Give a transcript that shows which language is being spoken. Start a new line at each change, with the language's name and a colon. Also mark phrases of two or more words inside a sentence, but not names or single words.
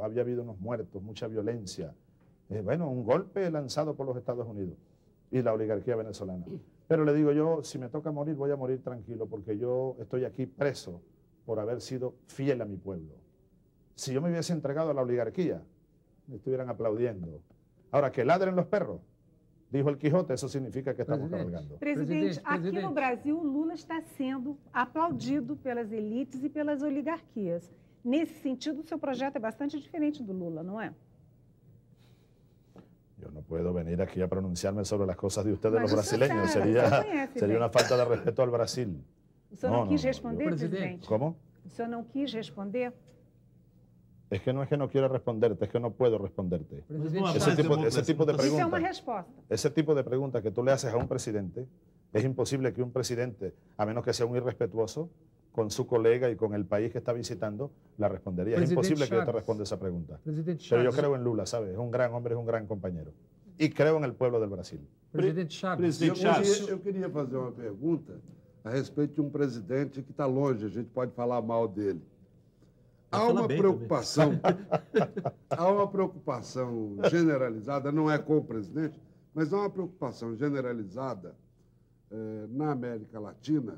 Spanish: Había habido unos muertos, mucha violencia. Bueno, un golpe lanzado por los Estados Unidos y la oligarquía venezolana. Pero le digo yo, si me toca morir, voy a morir tranquilo, porque yo estoy aquí preso por haber sido fiel a mi pueblo. Si yo me hubiese entregado a la oligarquía, me estuvieran aplaudiendo. Ahora, que ladren los perros, dijo el Quijote, eso significa que estamos carregando.
Portuguese: Presidente, aqui no Brasil, Lula está sendo aplaudido pelas elites e pelas oligarquias. Nesse sentido, o seu projeto é bastante diferente do Lula, não é?
Spanish: Yo no puedo venir aquí a pronunciarme sobre las cosas de ustedes,
Portuguese: Mas
Spanish: los brasileños. Sería
Portuguese: bem.
Spanish: una falta de respeto al Brasil.
Portuguese: O senhor não quis responder, presidente?
Spanish: ¿Cómo?
Portuguese: O senhor não quis responder?
Spanish: Es que no quiero responderte, es que no puedo responderte. Ese tipo de
Portuguese: Isso é uma
Spanish: preguntas,
Portuguese: resposta.
Spanish: ese tipo de preguntas que tú le haces a un presidente, es imposible que un presidente, a menos que sea un irrespetuoso, con su colega y con el país que está visitando, la respondería. Es imposible que yo te responda esa pregunta. Pero yo creo en Lula, ¿sabes? Es un gran hombre, es un gran compañero. Y creo en el pueblo del Brasil.
Portuguese: Presidente Chaves. Eu queria fazer uma pergunta a respeito de um presidente que está longe, a gente pode falar mal dele. Há uma preocupação, há uma preocupação generalizada, não é com o presidente, mas há uma preocupação generalizada na América Latina.